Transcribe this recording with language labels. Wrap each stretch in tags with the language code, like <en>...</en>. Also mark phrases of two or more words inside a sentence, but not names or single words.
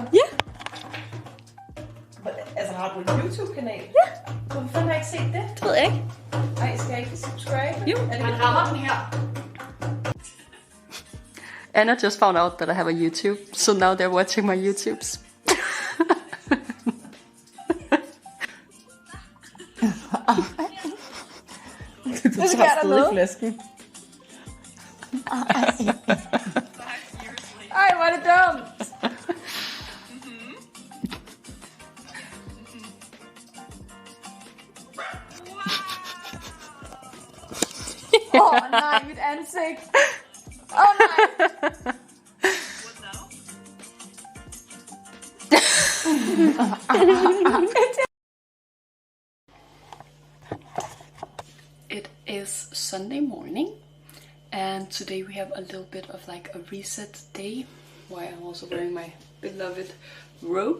<da>Ja. Altså har du en YouTube-kanal? Ja. Hvorfor fanden har jeg ikke set det? Det ved jeg ikke. Ej, skal jeg ikke subscribe? Jo. Er det man rammer den her?</da> <en>Anna just found out that I have a YouTube, so now they're watching my YouTubes.</en> <da>Du tager stadig flasken. Ej, hvor er det dumt! Åh nej, mit ansigt! Åh nej!</da> <en>It is Sunday morning, and today we have a little bit of like a reset day, why I'm also wearing my beloved robe.</en>